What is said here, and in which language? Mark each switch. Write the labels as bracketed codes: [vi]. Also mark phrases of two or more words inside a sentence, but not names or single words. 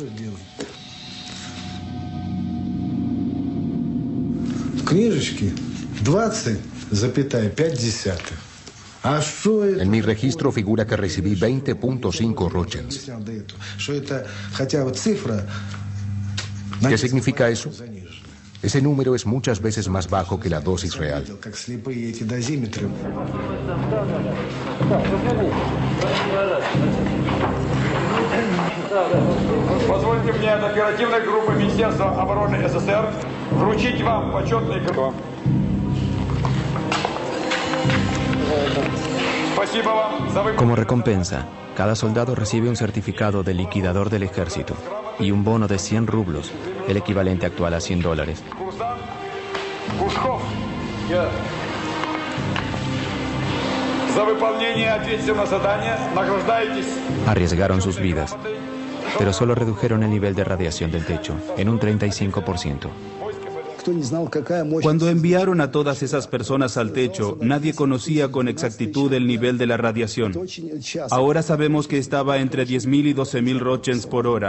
[es] En mi registro figura que recibí 20.5 rochens. ¿Qué significa eso? Ese número es muchas veces más bajo que la dosis real. [ru] Позвольте мне от оперативной группы Министерства обороны СССР вручить вам почетный гроб. Спасибо вам за выполнение. [es] Como recompensa, cada soldado recibe un certificado del liquidador del ejército y un bono de 100 rublos, el equivalente actual a $100. [ru] За выполнение ответственного задания награждаетесь. [es] Arriesgaron sus vidas, pero solo redujeron el nivel de radiación del techo en un 35%. Cuando enviaron a todas esas personas al techo, nadie conocía con exactitud el nivel de la radiación. Ahora sabemos que estaba entre 10.000 y 12.000 rochens por hora.